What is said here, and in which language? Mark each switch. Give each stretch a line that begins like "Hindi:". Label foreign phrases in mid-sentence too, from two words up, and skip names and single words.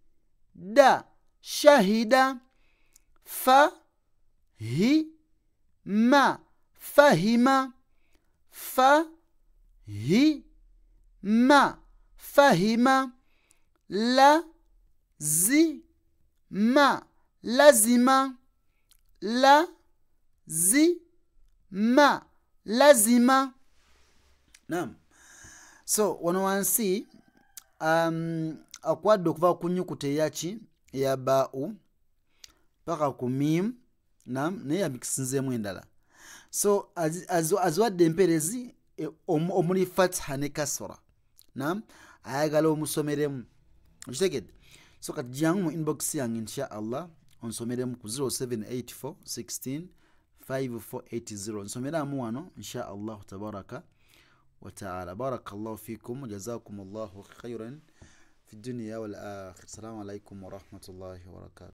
Arabic: شهد فهم فهم فهم فهم لازم لازم لازم لازم.
Ganda: Naam. So wano wansi akwadde okuva ku nnyukuta eyaki eya ba'u paka ku mim. Naam, naye amikisinzeemu endala. So aziwadde emperezi omuli fatha ne kasra. Naam, ayagala omusomeremu. Okitegedde? So kati jangu mu inbox yange
Arabic: إن شاء الله
Ganda: onsomeremu ku 0784 16 5480. nsomeramu wano
Arabic: إن شاء الله تبارك وتعالى. بارك الله فيكم وجزاكم الله خيرا في الدنيا والآخرة. السلام عليكم ورحمة الله وبركاته.